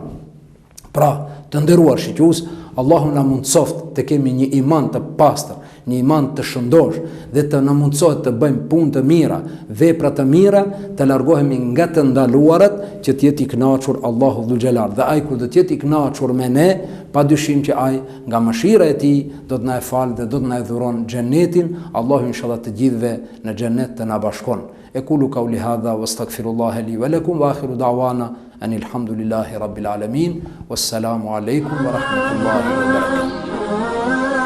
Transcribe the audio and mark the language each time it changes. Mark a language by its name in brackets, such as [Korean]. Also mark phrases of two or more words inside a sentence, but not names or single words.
[Albanian] Pra, të nderuar shikues, Allahu na mundsoft të kemi një iman të pastër, një iman të shëndosh dhe të na mundsohet të bëjmë punë të mira, vepra të mira, të largohemi nga të ndaluarat, që të jetë i kënaqur Allahu [Arabic] ذو الجلال. [Albanian] Dhe ai kur do të jetë i kënaqur me ne, padyshim që ai nga mëshira e tij do të na e falë dhe do të na e dhuron xhenetin. Allahu inshallah të gjithëve në xhenet të na bashkon. [Arabic] أقول قولي هذا وأستغفر الله لي ولكم وآخر دعوانا أن الحمد لله رب العالمين. والسلام عليكم ورحمة الله وبركاته.